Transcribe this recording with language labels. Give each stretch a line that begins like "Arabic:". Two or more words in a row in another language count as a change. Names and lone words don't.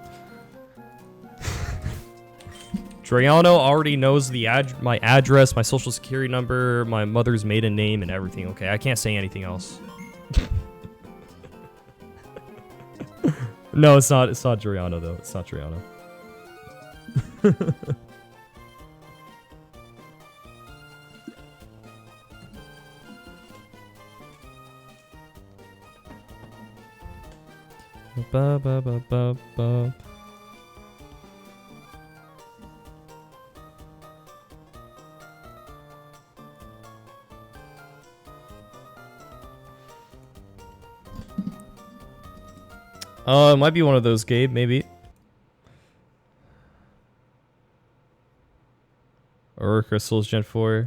English: Drayano already knows my address, my social security number, my mother's maiden name, and everything. Okay, I can't say anything else. No, it's not. It's not Drayano though. It's not Drayano. Ba ba ba ba ba. It might be one of those, Gabe, maybe. Aurora Crystals, Gen 4.